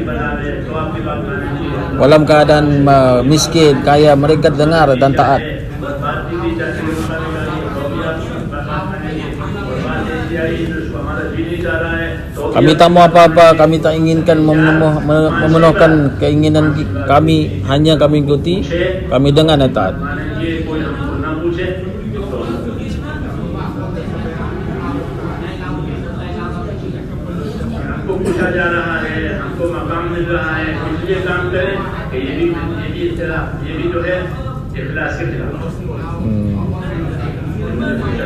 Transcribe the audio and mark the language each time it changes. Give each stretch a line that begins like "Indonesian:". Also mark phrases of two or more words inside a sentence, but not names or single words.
Malay: Dalam keadaan miskin, kaya, mereka dengar dan taat. Kami tak mau apa-apa, kami tak inginkan memenuhkan keinginan kami, hanya kami ikuti, kami dengar dan taat.
Hindi: पूछा जा रहा है, हमको मकाम मिल रहा है, इसलिए काम करें कि ये भी जो है इखलास के खिलाफ।